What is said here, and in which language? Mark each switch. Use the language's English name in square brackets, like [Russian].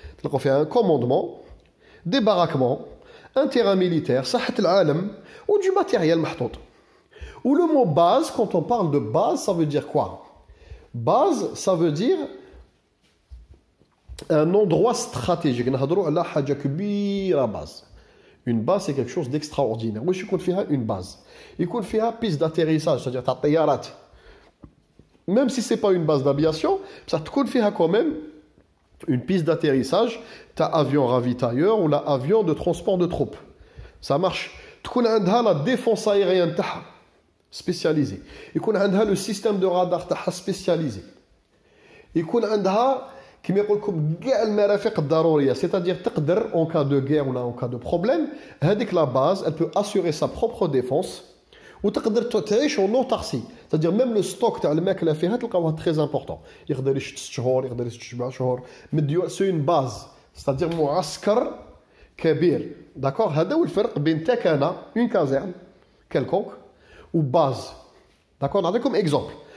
[Arabic] تلقاو فيها [French] un commandement, des baraquements, un terrain militaire, [Arabic] ساحة العالم [French] ou du matériel [Arabic] محطوط. [French] Ou le mot base, quand on parle de base, ça veut dire quoi? Base, ça veut dire un endroit stratégique. [Arabic] نهضروا على حاجة كبيرة base. [French] Une base c'est quelque chose d'extraordinaire. [Arabic] واش يكون فيها une base? يكون فيها piste d'atterrissage, [French] c'est-à-dire [Arabic] تاع الطيارات. [French] Même si c'est pas une base d'aviation, ça [Arabic] تكون فيها [French] quand même une piste d'atterrissage, t'as avion ravitailleur ou là avion de transport de troupes. Ça marche. [Arabic] تكون عندها [French] la défense aérienne [Arabic] تاعها [French] spécialisée. [Arabic] يكون عندها [French] le système de radar [Arabic] تاعها [French] spécialisé. [Arabic] يكون عندها كما يقول لكم كاع المرافق الضروريه, [French] c'est-à-dire [Arabic] تقدر [French] en cas de guerre ou là en cas de problème, [Arabic] هذيك [French] la base, elle peut assurer sa propre défense [Arabic] وتقدر تعيش [French] en autarcie. C'est-à-dire même le stock [Arabic] تاع الماكله فيها تلقاوها [French] très important. [Arabic] يقدر يعيش 6 شهور, يقدر يعيش 7 شهور. [French] C'est une base, c'est-à-dire [Arabic] معسكر كبير. [French] D'accord? [Arabic] هذا هو الفرق بين تكنه [French] une caserne quelconque [Arabic] ou base. [French] D'accord? [Arabic] نعطيكم exemple.